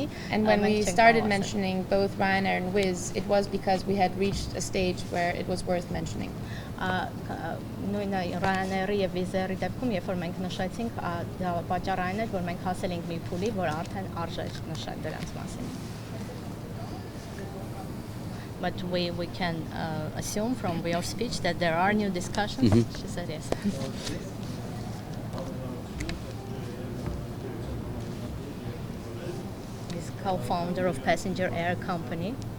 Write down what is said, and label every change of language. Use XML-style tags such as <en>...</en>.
<en>And when we started mentioning both Ryanair and Wizz, it was because we had reached a stage where it was worth mentioning.</en> <hy>Նույնը Ryanair-ի եւ Wizz Air-ի դեպքում, երբ որ մենք նշեցինք, դա պատճառային էր, որ մենք հասել ենք մի փուլի, որ արդեն արժե նշել դրանց մասին.</hy> <en>But we can assume from your speech that there are new discussions. She said yes. He's co-founder of Passenger Air Company.</en>